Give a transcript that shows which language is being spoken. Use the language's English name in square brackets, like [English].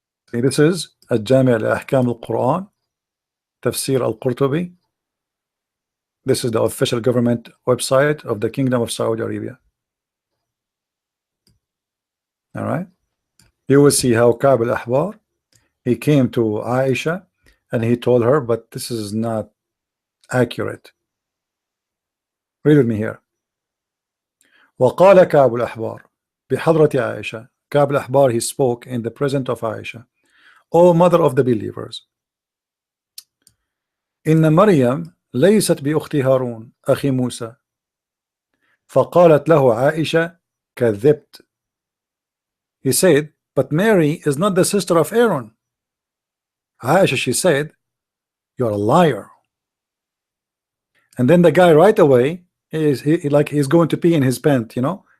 [English] See, this is الجامع لأحكام القرآن تفسير القرطبي. This is the official government website of the Kingdom of Saudi Arabia. All right, you will see how Ka'b al-Ahbar, he came to Aisha and he told her, but this is not accurate. Read with me here. [Arabic] وقال كعب الأحبار بحضرة عائشة. [English] Ka'b al-Ahbar, he spoke in the presence of Aisha. O mother of the believers, [Arabic] إن مريم ليست بأخت هارون أخي موسى. فقالت له عائشة كذبت. [English] He said, but Mary is not the sister of Aaron. Aisha, she said, you're a liar. And then the guy right away is like he's going to pee in his pant, you know.